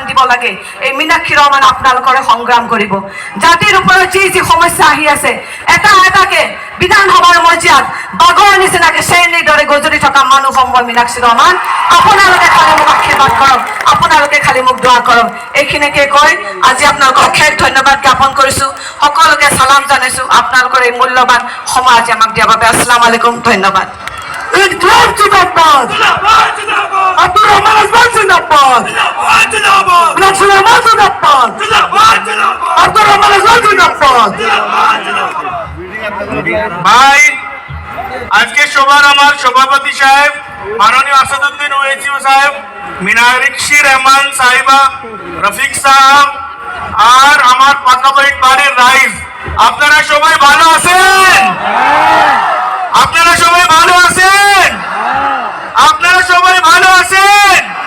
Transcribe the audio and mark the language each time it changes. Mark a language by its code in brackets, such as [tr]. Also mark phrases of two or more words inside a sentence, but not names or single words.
[as] দিব লাগে এই মীনাক্ষী ৰহমান আপোনালোকৰে সংগ্ৰাম কৰিব জাতিৰ ওপৰত যি যি সমস্যা আহি আছে এটা এটাকে বিধানসভাৰ মজিয়াত বাগৰ নিচিনাকে শ্ৰেণীৰ দৰে গজৰি থকা মানুহ সম্ভৱ মীনাক্ষী ৰহমান আপোনালোকে খালি মোক আশীৰ্বাদ কৰক আপোনালোকে খালি মোক দোৱা কৰক এইখিনিকে কৈ আজি আপোনালোকক অশেষ ধন্যবাদ জ্ঞাপন কৰিছোঁ সকলোকে সালাম জনাইছোঁ আপোনালোকৰ এই মূল্যৱান সময় আজি আমাক দিয়াৰ বাবে [ar] السلام عليكم [as] ধন্যবাদ [ur] انقلاب زندہ باد [bn] আব্দুর রহমান আজমান জিন্দাবাদ মীনাক্ষী রহমান জিন্দাবাদ আব্দুর রহমান আজমান জিন্দাবাদ ভাই আজকে সবার আমার সভাপতি সাহেব মাননীয় আসাদুদ্দিন ওয়েসি সাহেব মীনাক্ষী রহমান সাহিবা রফিক সাহেব আর আমার পাকাবাড়ির বাড়ির রাইজ আপনারা সবাই ভালো আছেন আপনারা সবাই ভালো আছেন আপনারা সবাই ভালো আছেন